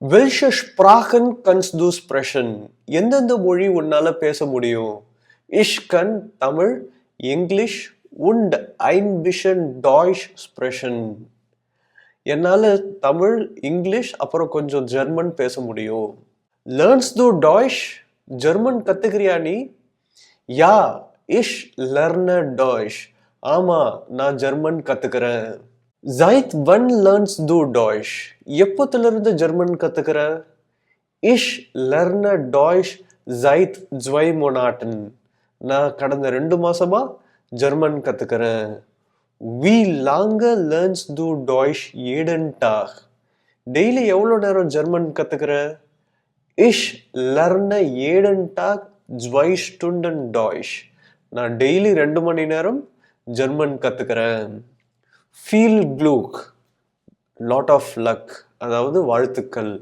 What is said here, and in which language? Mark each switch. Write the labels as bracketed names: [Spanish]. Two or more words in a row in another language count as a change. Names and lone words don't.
[German] Welche Sprachen kannst du sprechen? [Tamil] எந்தெந்த மொழி உன்னால பேச முடியும்? [German] Ich kann தமிழ், இங்கிலீஷ் und ein bisschen Deutsch sprechen. [Tamil] என்னால தமிழ், இங்கிலீஷ் அப்புறம் கொஞ்சம் ஜெர்மன் பேச முடியும். [German] Lernst du Deutsch? [Tamil] ஜெர்மன் கத்துக்கிறியா நீ? [German] Ja, ich lerne Deutsch. [Tamil] ஆமா, நான் ஜெர்மன் கத்துக்கிறேன். [German] Seit wann lernst du Deutsch? [Tamil] எப்போதிலிருந்து ஜெர்மன் கத்துக்கிற? [German] Ich lerne Deutsch seit 2 Monaten. [Tamil] நான் கடந்த 2 மாசமா ஜெர்மன் கத்துக்கிறேன். [German] Wie lange lernst du Deutsch jeden Tag? [Tamil] டெய்லி எவ்வளோ நேரம் ஜெர்மன் கத்துக்கிற? [German] Ich lerne jeden Tag 2 Stunden Deutsch. [Tamil] நான் டெய்லி 2 மணி நேரம் ஜெர்மன் கத்துக்கிறேன். [German] Viel Glück, [English] lot of luck, [Tamil] அதாவது வாழ்த்துக்கள்.